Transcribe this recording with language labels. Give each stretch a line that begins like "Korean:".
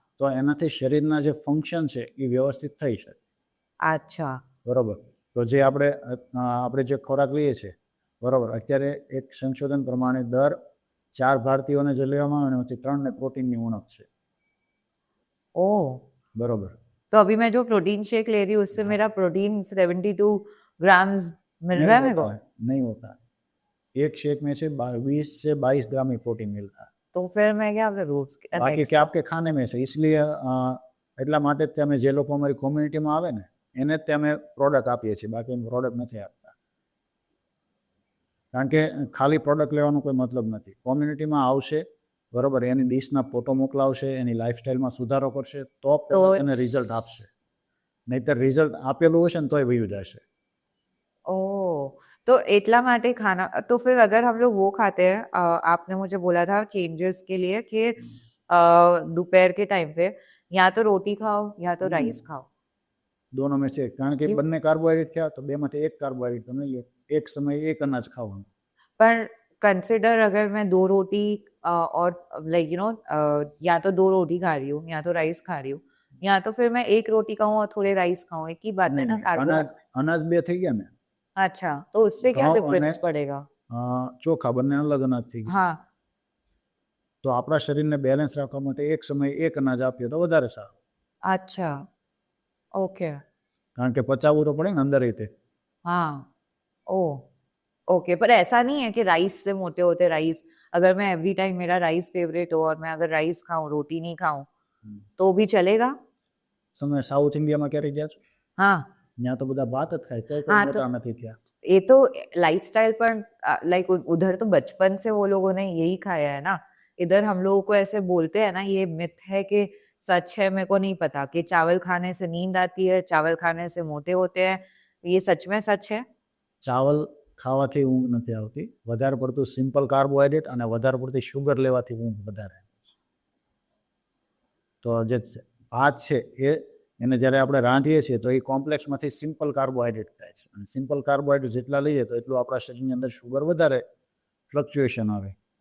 Gujarati: તો એનાથી શરીરના જે ફંક્શન છે એ વ્યવસ્થિત થઈ શકે,
Hindi: अच्छा
Gujarati: બરોબર. તો જે આપણે જે ખોરાક લઈએ છીએ બરોબર, અત્યારે એક સંશોધન પ્રમાણે દર 4 ભારતીયોને જે લેવામાં આવે એમાંથી 3ને પ્રોટીનની ઉણપ છે.
Hindi: ओह!
Gujarati: બરોબર.
Hindi: तो अभी मैं जो प्रोटीन शेक ले रही हूँ उससे मेरा प्रोटीन 72 ग्राम्स मिल रहा है मेरे को। नहीं होता है. एक शेक में से 20 से 22 ग्राम ही प्रोटीन मिलता है. तो फिर मैं क्या रोज बाकी क्या आपके खाने में से इसलिए
Gujarati: એટલા માટે જ અમે જે લોકો અમારી કોમ્યુનિટીમાં આવે ને એને જ અમે પ્રોડક્ટ આપીએ છીએ, બાકી એમ પ્રોડક્ટ નથી આપતા. કારણ કે ખાલી પ્રોડક્ટ લેવાનો કોઈ મતલબ નથી. કોમ્યુનિટીમાં આવશે બરોબર, એની ડીશના ફોટો મોકલાવશે, એની લાઈફસ્ટાઈલમાં સુધારો કરશે તો એને રિઝલ્ટ આપશે. નહીતર રિઝલ્ટ આપેલું હશે ને તોય વયું જશે.
Hindi: ओह! तो इतना माटे खाना, तो फिर अगर हम लोग वो खाते हैं, आपने मुझे बोला था चेंजेस के लिए कि दोपहर के टाइम पे या तो रोटी खाओ या तो राइस खाओ. दोनों में से, कारण
Gujarati: કે બંને કાર્બોહાઈડ્રેટ થયા તો બેમાંથી એક કાર્બોહાઈડ્રેટ તમે એક સમયે એક અનાજ ખાવાનું.
Hindi: पर कंसिडर अगर मैं 2 रोटी और लाइक यू नो या तो 2 रोटी खा रही हूँ या तो राइस खा रही हूँ, या तो फिर मैं 1 रोटी खाऊँ और थोड़े राइस खाऊँ, एक ही बात है ना
Gujarati: અનાજ બે થઈ ગયા ને.
Hindi: अच्छा, तो उससे क्या डिफरेंस पड़ेगा?
Gujarati: ચોખા બંને અલગ અનાજ થઈ ગયા.
Hindi: हाँ.
Gujarati: તો આપણા શરીરને બેલેન્સ રાખવા માટે એક સમયે એક અનાજ આપીએ તો વધારે સારું.
Hindi: अच्छा, ओके.
Gujarati: કારણ કે પચાવવું તો પડે ને અંદર રીતે.
Hindi: हाँ. ओह! ओके, पर ऐसा नहीं है कि राइस से मोटे होते राइस, अगर मैं एवरी टाइम मेरा राइस फेवरेट हो और मैं अगर राइस खाऊं रोटी नहीं खाऊं तो भी चलेगा?
Gujarati: તમે સાઉથ ઇન્ડિયામાં ક્યારે ગયા છો?
Hindi: हाँ.
Gujarati: ત્યાં તો બધા ભાત જ ખાય, તો
Hindi: हाँ,
Gujarati: મોટા
Hindi: तो
Gujarati: નથી થયા.
Hindi: ये तो लाइफस्टाइल पर लाइक उधर तो बचपन से वो लोगों ने यही खाया है ना. इधर हम लोगों को ऐसे बोलते हैं ना, ये मिथ है कि सच है, मेरे को नहीं पता, कि चावल खाने से नींद आती है, चावल खाने से मोटे होते हैं. ये सच में सच है?
Gujarati: ચાવલ ખાવાથી ઊંઘ નથી આવતી, વધારે પડતું સિમ્પલ કાર્બોહાઈડ્રેટ અને વધારે પડતી શુગર લેવાથી ઊંઘ વધારે. તો જે ભાત છે એને જ્યારે આપણે રાંધીએ છીએ તો એ કોમ્પ્લેક્સમાંથી સિમ્પલ કાર્બોહાઈડ્રેટ થાય છે, અને સિમ્પલ કાર્બોહાઈડ્રેટ જેટલા લઈએ તો એટલું આપણા શરીરની અંદર શુગર વધારે ફ્લક્ચ્યુએશન આવે.